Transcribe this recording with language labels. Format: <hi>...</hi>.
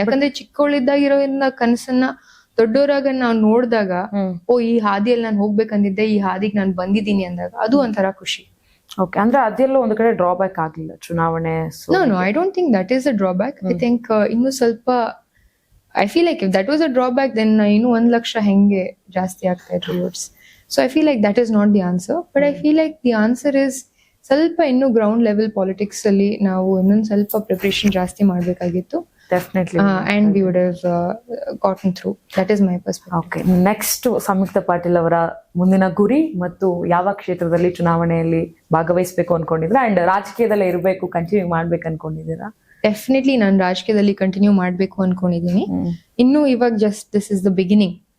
<kn>ಯಾಕಂದ್ರೆ ಚಿಕ್ಕವಳಿದ್ದಾಗಿರೋ ಕನಸನ್ನ ದೊಡ್ಡವರಾಗ ನಾವು ನೋಡಿದಾಗ ಈ ಹಾದಿಯಲ್ಲಿ ನಾನು ಹೋಗ್ಬೇಕಂದಿದ್ದೆ, ಈ ಹಾದಿಗೆ ನಾನು ಬಂದಿದ್ದೀನಿ ಅಂದಾಗ ಅದು ಒಂಥರ ಖುಷಿ. ಓಕೆ, ಅಂದ್ರೆ ಅದೆಲ್ಲ ಒಂದು ಕಡೆ ಡ್ರಾಬ್ಯಾಕ್ ಆಗ್ಲಿಲ್ಲ ಚುನಾವಣೆ?</kn> <en>No, I don't think that is a drawback. I think ಇನ್ನು ಸ್ವಲ್ಪ I feel like if that was a drawback then</en> <kn>ಇನ್ನು 1 ಲಕ್ಷ ಹೆಂಗೆ ಜಾಸ್ತಿ ಆಗ್ತಾ ಇತ್ತು votes.</kn> <en>So I feel like that is not the answer, but I feel like the answer is</en> <kn>ಸ್ವಲ್ಪ ಇನ್ನು ground level politics ಅಲ್ಲಿ ನಾವು ಇನ್ನೊಂದು ಸ್ವಲ್ಪ ಪ್ರಿಪರೇಷನ್ ಜಾಸ್ತಿ ಮಾಡ್ಬೇಕಾಗಿತ್ತು.</kn> <en>Definitely, and we would have gotten through. That is my perspective.</en> <kn>Okay, next ಸಂಯುಕ್ತ ಪಾಟೀಲ್ ಅವರ ಮುಂದಿನ ಗುರಿ ಮತ್ತು ಯಾವ ಕ್ಷೇತ್ರದಲ್ಲಿ ಚುನಾವಣೆಯಲ್ಲಿ ಭಾಗವಹಿಸಬೇಕು ಅನ್ಕೊಂಡಿದ್ದೀರಾ, ಅಂಡ್ ರಾಜಕೀಯದಲ್ಲೇ ಇರಬೇಕು, ಕಂಟಿನ್ಯೂ ಮಾಡ್ಬೇಕು ಅನ್ಕೊಂಡಿದ್ದೀರಾ? ಡೆಫಿನೆಟ್ಲಿ ನಾನು ರಾಜಕೀಯದಲ್ಲಿ ಕಂಟಿನ್ಯೂ ಮಾಡ್ಬೇಕು ಅನ್ಕೊಂಡಿದ್ದೀನಿ. ಇನ್ನು ಇವಾಗ</kn> <en>Just this is the beginning.</en>